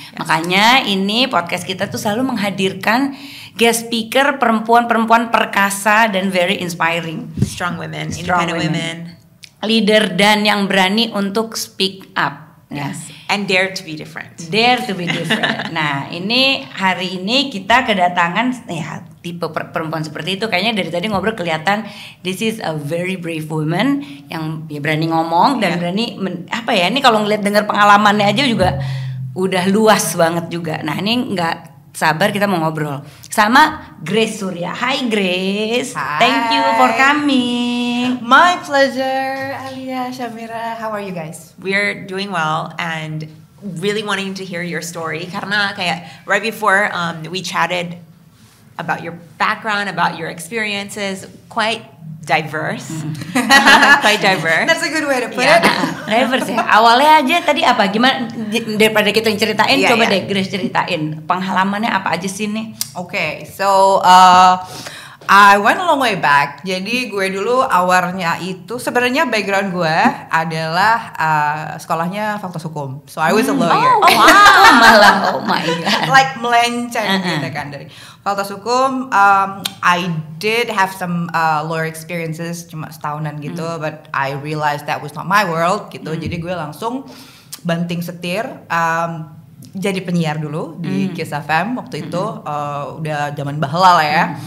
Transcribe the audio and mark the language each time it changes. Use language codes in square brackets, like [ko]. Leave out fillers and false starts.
[en] Yes. [id] Makanya ini podcast kita tuh selalu menghadirkan guest speaker perempuan-perempuan perkasa dan [en] very inspiring, strong women, independent women. [id] Leader dan yang berani untuk [en] speak up. Yes. And dare to be different. Dare to be different. [id] Nah, ini hari ini kita kedatangan ya tipe perempuan seperti itu. Kayaknya dari tadi ngobrol kelihatan [en] this is a very brave woman [id] yang ya berani ngomong dan berani apa ya? Ini kalau ngeliat dengar pengalamannya aja juga udah luas banget juga. Nah, ini nggak sabar kita mau ngobrol sama Grace Surya. Hai Grace. [en] Hi. Thank you for coming. My pleasure, Alia, Samira. How are you guys? We're doing well and really wanting to hear your story. [id] Karena kayak [en] right before we chatted about your background, about your experiences, quite diverse. Quite diverse. That's a good way to put Yeah. it. [id] Diverse ya. Awalnya aja tadi apa? Gimana daripada kita yang ceritain, Iya, coba deh Grace ceritain pengalamannya apa aja sih nih? [en] Okay, so I went a long way back. [id] Jadi gue dulu awalnya itu sebenarnya background gue adalah sekolahnya Fakultas Hukum. [en] So I was a lawyer. Oh wow, [id] malah [en] oh my god. [id] Like melenceng gitu kan dari Fakultas Hukum. [en] I did have some lawyer experiences [id] cuma setahunan gitu, [en] but I realized that was not my world [id] gitu. Jadi gue langsung banting setir. Jadi penyiar dulu di Kiss FM waktu itu, udah zaman bahla lah ya.